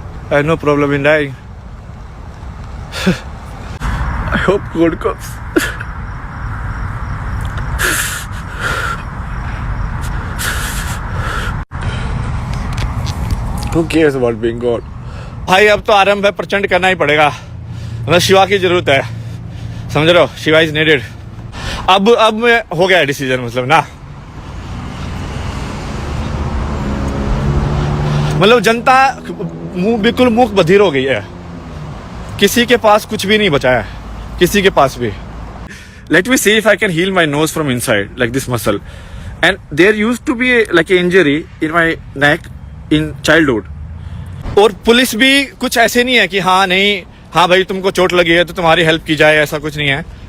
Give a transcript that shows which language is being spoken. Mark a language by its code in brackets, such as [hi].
[en] I have no problem in dying. I hope God comes. Who cares about being God? [hi] भाई अब तो आरंभ है, प्रचंड करना ही पड़ेगा. मतलब शिवा की जरूरत है, समझ रहे हो? [en] Shiva is needed. [hi] अब हो गया डिसीजन, मतलब ना, मतलब जनता बिल्कुल मूक बधिर हो गई है. किसी के पास कुछ भी नहीं बचा है, किसी के पास भी. [en] Let me see if I can heal my nose from inside, like this muscle. And there used to be like an injury in my neck in childhood. [hi] और पुलिस भी कुछ ऐसे नहीं है कि हाँ नहीं, हाँ भाई तुमको चोट लगी है तो तुम्हारी हेल्प की जाए, ऐसा कुछ नहीं है.